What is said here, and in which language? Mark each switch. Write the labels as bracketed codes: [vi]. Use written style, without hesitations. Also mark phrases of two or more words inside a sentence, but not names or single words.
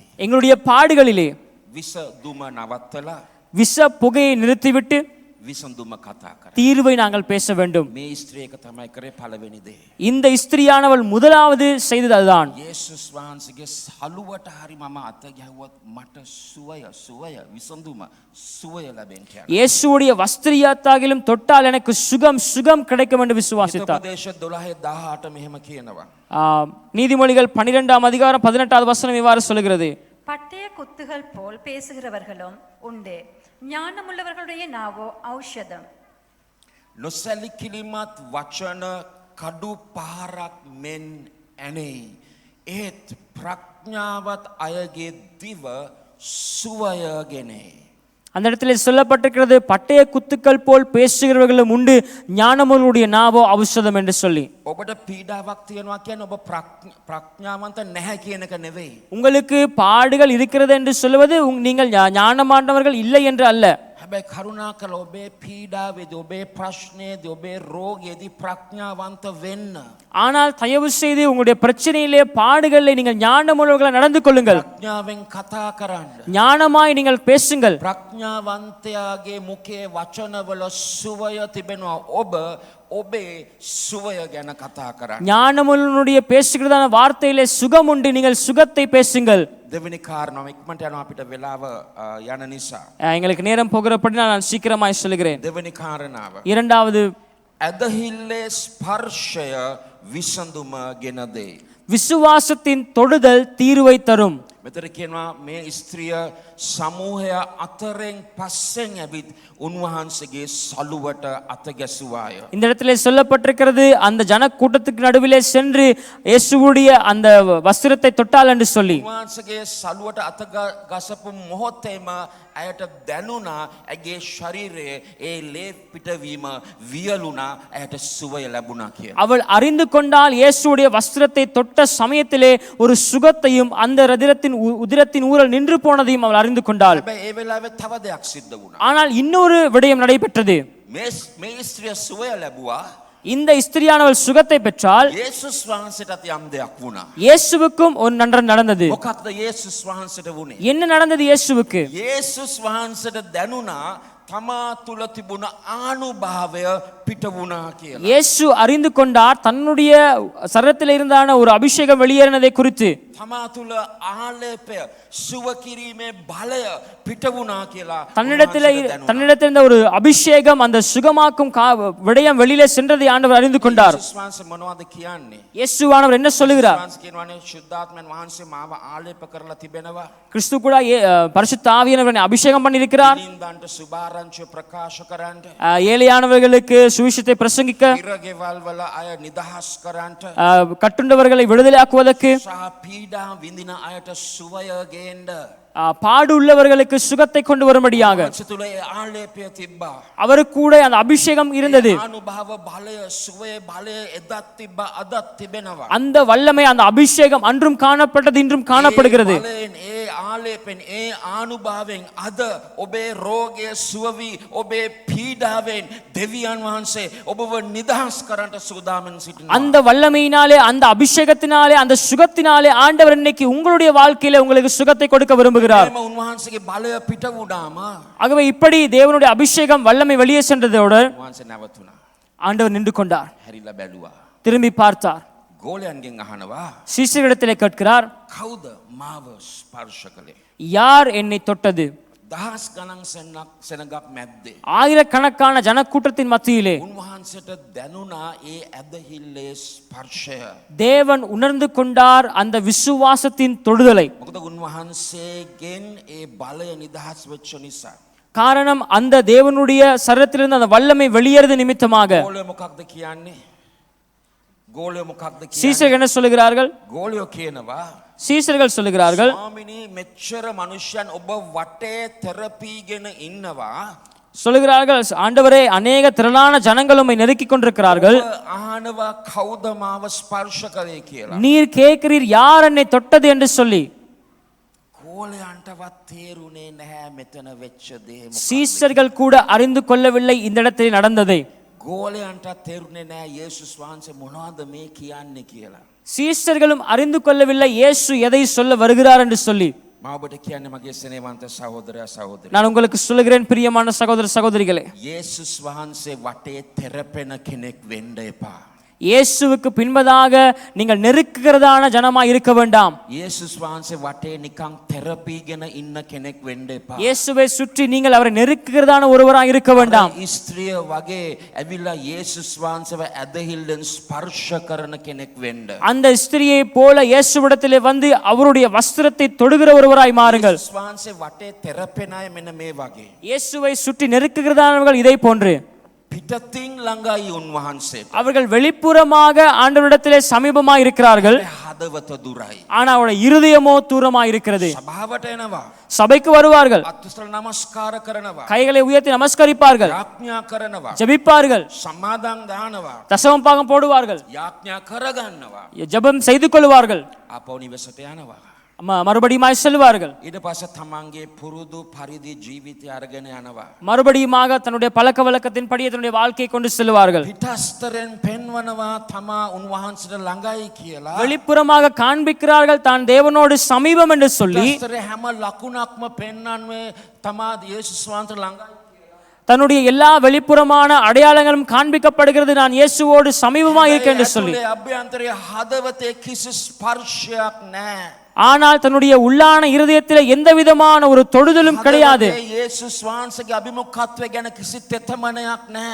[ta] எங்களுடைய பாடுகளிலே [si] විස දුම නවත්තලා [ta] விஷ புகையை நிறுத்திவிட்டு [si] විසඳුම කතා කරා. [ta] தீர்வை நாங்கள் பேச வேண்டும். [si] මේ ස්ත්‍රී එක තමයි කරේ පළවෙනි දේ. [ta] இந்த ஸ்திரியானவள் முதலாவது செய்தது அதுதான். [si] යේසුස් වහන්සේගේ සලුවට හරි මම අත ගැහුවොත් මට සුවය විසඳුම සුවය ලැබෙන්න යනවා. [ta] இயேசுவுடைய வஸ்திரத்தாகிலும் தொட்டால் எனக்கு சுகம் கிடைக்கும் என்று விசுவாசித்தார். [si] උපදේශ 12:18 මෙහෙම කියනවා. [ta] நீதிமொழிகள் 12ஆம் அதிகாரம் 18வது வசனம் இவ்வாறு சொல்கிறது. பட்டய குத்துகள் போல் பேசுகிறவர்களும் உண்டு, ஞானமுள்ளவர்களுடைய நாவோ ஔஷதம். [si] නොසැලකිලිමත් වචන කඩු පහරක් මෙන් ඇනේ. ඒත් ප්‍රඥාවත් අයගේ දිව සුවය ගෙනේ. [ta] அந்த இடத்துல சொல்லப்பட்டிருக்கிறது, பட்டய குத்துக்கள் போல் பேசுகிறவர்களும் உண்டு, ஞானமுள்ளவருடைய நாவோ ஔஷதம் என்று சொல்லி. [si] ඔබට පීඩාවක් තියෙනවා කියන්නේ ඔබ ප්‍රඥාවන්ත නැහැ කියන එක නෙවෙයි. [ta] உங்களுக்கு பாடுகள் இருக்கிறது என்று சொல்வது நீங்கள் ஞானமானவர்கள் இல்லை என்று அல்ல. [si] හැබැයි කරුණාකර ඔබේ පීඩාවේදී ඔබේ ප්‍රශ්නේදී ඔබේ රෝගයේදී ප්‍රඥාවන්ත වෙන්න. [ta] ஆனால் தயவு செய்து உங்களுடைய பிரச்சனையிலே பாடுகளிலே நீங்கள் ஞானமுள்ளவர்களாக நடந்து கொள்ளுங்கள். [si] ප්‍රඥාවෙන් කතා කරන්න. [ta] ஞானமாய் நீங்கள் பேசுங்கள். [si] ප්‍රඥාවන්තයාගේ මුඛයේ වචනවල සුවය තිබෙනවා. ඔබේ සුවය ගැන කතා කරන්න. [ta] ஞானமுள்ளவனுடைய பேசுகிறதான வார்த்தையிலே சுகம் உண்டு, நீங்கள் சுகத்தை பேசுங்கள். [si] දෙවෙනි කාරණාව ඉක්මනට යනවා අපිට වෙලාව යන නිසා. [ta] எங்களுக்கு நேரம் போகிறபடி நான் சீக்கிரமாய் சொல்லுகிறேன். [si] දෙවෙනි කාරණාව. [ta] இரண்டாவது, [si] ඇදහිල්ලේ ස්පර්ශය විසඳුම ගෙන දෙයි. [ta] விசுவாசத்தின் தொடுதல் தீர்வை தரும். [si] මෙතන කියනවා මේ ස්ත්‍රිය සමූහය අතරින් පස්සෙන් ඇවිත් උන්වහන්සේගේ සලුවට අත ගැසුවාය. [ta] இந்த இடத்திலே சொல்லப்பட்டிருக்கிறது, அந்த ஜன கூட்டத்துக்கு நடுவிலே சென்று இயேசுவுடைய அந்த வஸ்திரத்தை தொட்டால் என்று சொல்லி. [si] උන්වහන්සේගේ සලුවට අත ගසපු මොහොතේම ඇයට දැනුණා ඇගේ ශරීරයේ ඒ ලේ පිටවීම වියලුණා, ඇයට සුවය ලැබුණා කියලා. [ta] அவள் அறிந்து கொண்டால் இயேசுவுடைய வஸ்திரத்தை தொட்ட சமயத்திலே ஒரு சுகத்தையும் அந்த உதிரத்தின் ஊரல் நின்று போனதையும் அவள் அறிந்து கொண்டாள். [si] හැබැයි ඒ වෙලාවේ තව දෙයක් සිද්ධ වුණා. [ta] ஆனால் இன்னொரு விடயம் நடைபெற்றது. [si] මේ ස්ත්‍රිය සුවය ලැබුවා. [ta] இந்த ஸ்திரியானவள் சுகத்தை பெற்றால் [si] යේසුස් වහන්සේටත් යම් දෙයක් වුණා. [ta] இயேசுவுக்கும் ஒரு நன்று நடந்தது. [si] මොකක්ද යේසුස් වහන්සේට වුණේ? [ta] என்ன நடந்தது இயேசுவுக்கு? [si] යේසුස් වහන්සේට දැනුණා තමා තුල තිබුණ ආනුභාවය පිට වුණා කියලා. [ta] இயேசு அறிந்து கொண்டார் தன்னுடைய சரீரத்தில் இருந்தான ஒரு அபிஷேகம் வெளியேறினதை குறித்து. [si] තමා තුල ආලේපය සුව කිරීමේ බලය පිට වුණා කියලා. [ta] தன்னிடத்தில் இருந்த ஒரு அபிஷேகம், அந்த சுகமாக்கும் விடயம் வெளியிலே சென்றதை ஆண்டவர் அறிந்து கொண்டார். [si] යේසුස් වහන්සේ මොනවද කියන්නේ? [ta] இயேசுவானவர் என்ன சொல்லுகிறார்? [si] වහන්සේ කියනවානේ ශුද්ධාත්මයන් වහන්සේ මාව ආලේප කරලා තිබෙනවා. [ta] கிறிஸ்து கூட பரிசுத்த ஆவியானவரை அபிஷேகம் பண்ணி இருக்கிறார். [si] නින්දන්ට සුභාරංචිය ප්‍රකාශ කරන්න. [ta] ஏழையானவர்களுக்கு சுவிசேஷத்தை பிரசங்கிக்க, [si] ඉරගෙවල් වල අය නිදහස් කරන්න. [ta] கட்டுண்டவர்களை விடுதலையாக்குவதற்கு, [si] පීඩා විඳින අයට සුවය ගේන්න. [ta] பாடு உள்ளவர்களுக்கு சுகத்தை கொண்டு வரும்படியாக [si] තුල ආලේපය තිබ්බා. [ta] அவருக்கு கூட அந்த அபிஷேகம் இருந்தது. [si] අනුභව බලය සුවේ බලය එදත් තිබ්බා අදත් තිබෙනවා. [ta] அந்த வல்லமை, அந்த அபிஷேகம் அன்றும் காணப்பட்டது, இன்றும் காணப்படுகிறது. [si] ඒ ආලේපෙන් ඒ ආනුභාවයෙන් අද ඔබේ රෝගය සුවවි, ඔබේ පීඩාවෙන් දෙවියන් වහන්සේ ඔබව නිදහස් කරන්නට සූදානම් සිටිනවා. [ta] அந்த வல்லமையினாலே, அந்த அபிஷேகத்தினாலே, அந்த சுகத்தினாலே ஆண்டவர் இன்னைக்கு உங்களுடைய வாழ்க்கையில உங்களுக்கு சுகத்தை கொடுக்க விரும்புகிறார். விரும்புகிறார். [si] එම උන්වහන්සේගේ බලය පිට වුණාම [ta] ஆகவே இப்படி தேவனுடைய அபிஷேகம் வல்லமை வெளியே சென்றதோடு [si] උන්වහන්සේ නැවතුණා. [ta] ஆண்டவர் நின்று கொண்டார், [si] හැරිලා බැලුවා. [ta] திரும்பி பார்த்தார், [si] ගෝලයන්ගෙන් අහනවා [ta] சீஷர்களிடத்திலே கேட்கிறார், [si] කවුද මාව ස්පර්ශ කළේ? [ta] யார் என்னை தொட்டது? [si] දහස් ගණන් සෙනගක් මැද්දේ [ta] ஆயிரக்கணக்கான ஜனக்கூட்டத்தின் மத்தியிலே [si] උන්වහන්සේට දැනුණා ඒ ඇදහිල්ලේ ස්පර්ශය. [ta] தேவன் உணர்ந்து கொண்டார் அந்த விசுவாசத்தின் தொடுதலை. [si] මොකද උන්වහන්සේගෙන් ඒ බලය නිදහස් වෙච්ච නිසා. [ta] காரணம் அந்த தேவனுடைய சரத்திலிருந்து அந்த வல்லமை வெளியேறது நிமித்தமாக. [si] ගෝලය මොකක්ද කියන්නේ? ගෝලය මොකක්ද කියන්නේ? [ta] சீஷர்கள் என்ன சொல்லுகிறார்கள்? [si] ගෝලයෝ කියනවා [ta] சீஷர்கள் சொல்லுகிறார்கள், [si] ස්වාමිනී මෙච්චර මනුෂ්‍යයන් ඔබ වටේ තෙරපීගෙන ඉන්නවා. [ta] சொல்லுகிறார்கள், ஆண்டவரே அநேக திரளான ஜனங்கள் உம்மை நெருக்கிக் கொண்டிருக்கிறார்கள். [si] අහනවා කවුද මාව ස්පර්ශ කළේ කියලා. [ta] நீர் கேட்கிறீர் யார் என்னை தொட்டது என்று சொல்லி. [si] ගෝලයන්ටවත් තේරුනේ නැහැ මෙතන වෙච්ච දේ මොකක්ද. [ta] சீஷர்கள் கூட அறிந்து கொள்ளவில்லை இந்த இடத்தில் நடந்ததை. [si] ගෝලයන්ටත් තේරුනේ නැහැ යේසුස් වහන්සේ මොනවද මේ කියන්නේ කියලා. [ta] சீஷர்களும் அறிந்து கொள்ளவில்லை இயேசு எதை சொல்ல வருகிறார் என்று சொல்லி. [si] මම ඔබට කියන්නේ මගේ ස්නේහවන්ත සහෝදරයා සහෝදරිය. [ta] நான் உங்களுக்கு சொல்லுகிறேன் பிரியமான சகோதர சகோதரிகளே, [si] යේසුස් වහන්සේ වටේ තෙරපෙන කෙනෙක් වෙන්න එපා. [ta] இயேசுவுக்கு பின்பதாக நீங்கள் நெருக்குகிறதான ஜனமாய் இருக்க வேண்டாம். [si] යේසුස් වහන්සේ වටේ නිකන් තෙරපීගෙන ඉන්න කෙනෙක් වෙන්න එපා. [ta] இயேசுவை சுற்றி நீங்கள் அவரை நெருக்குகிறதான ஒருவராய் இருக்க வேண்டாம். [si] ස්ත්‍රිය වගේ ඇවිල්ලා යේසුස් වහන්සේව ඇදහිල්ලෙන් ස්පර්ශ කරන කෙනෙක් වෙන්න. [ta] அந்த ஸ்திரியை போல இயேசுவிடத்திலே வந்து அவருடைய வஸ்திரத்தை தொடுகிற ஒருவராய் மாறுங்கள். [si] යේසුස් වහන්සේ වටේ තෙරපෙන අය මෙන්න මේ වගේ. [ta] இயேசுவை சுற்றி நெருக்குகிறதானவர்கள் இதை போன்று. [si] පිටතින් ළඟයි උන්වහන්සේට. [ta] அவர்கள் வெளிப்புறமாக ஆண்டவரிடத்திலே சமீபமாய் இருக்கிறார்கள், [si] හදවත දුරයි. [ta] ஆனா அவருடைய இருதயமோ தூரமாய் இருக்கிறது. [si] සභාවට එනවා. [ta] சபைக்கு வருவார்கள், [si] අත්තුස්තර නමස්කාර කරනවා. [ta] கைகளை உயர்த்தி நமஸ்கரிப்பார்கள், [si] යාඥා කරනවා. [ta] ஜெபிப்பார்கள், [si] සමාදන් දානවා. [ta] தசம பாகம் போடுவார்கள், [si] යාඥා කරගන්නවා. [ta] ஜெபம் செய்து கொள்வார்கள், [si] ආපහු නිවසට යනවා. [ta] மறுபடியுமாய் செல்வார்கள். [si] ඊට පස්සේ තමන්ගේ පුරුදු පරිදි ජීවිතය අරගෙන යනවා. [ta] மறுபடியுமாக தன்னுடைய பழக்க வழக்கத்தின் படியே தன்னுடைய வாழ்க்கையை கொண்டு செல்வார்கள். [si] පිටස්තරෙන් පෙන්වනවා තමා උන්වහන්සේට ළඟයි කියලා. [ta] வெளிப்புறமாக காண்பிக்கிறார்கள் தான் தேவனோடு சமீபம் என்று சொல்லி. [si] පිටස්තරේ හැම ලකුණක්ම පෙන්වන්නේ තමා යේසුස් වහන්සේට ළඟයි. [ta] தன்னுடைய எல்லா வெளிப்புறமான அடையாளங்களும் காண்பிக்கப்படுகிறது, நான் இயேசுவோடு சமீபமாக இருக்கேன் என்று சொல்லி. [si] අභ්‍යන්තරයේ හදවතේ කිසි ස්පර්ශයක් නැහැ. [ta] ஆனால் தன்னுடைய உள்ளான இருதயத்திலே எந்த விதமான ஒரு தொடுதலும் கிடையாது. [si] යේසුස් වහන්සේගේ අභිමුඛත්වය ගැන කිසි තෙතමනයක් නැහැ.